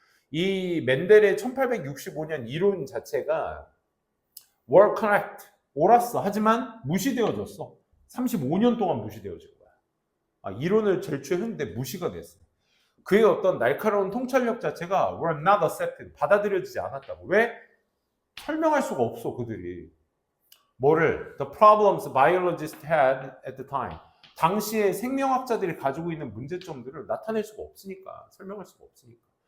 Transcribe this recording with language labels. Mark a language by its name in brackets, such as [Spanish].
[Korean] 이 맨델의 1865년 이론 자체가 [English] were correct, [Korean] 옳았어. 하지만 무시되어졌어. 35년 동안 무시되어진 거야. 이론을 제출했는데 무시가 됐어. 그의 어떤 날카로운 통찰력 자체가 [English] were not accepted, [Korean] 받아들여지지 않았다고. 왜? 설명할 수가 없어, 그들이. 뭐를? [English] The problems biologists had at the time. [Korean] 당시에 생명학자들이 가지고 있는 문제점들을 나타낼 수가 없으니까, 설명할 수가 없으니까.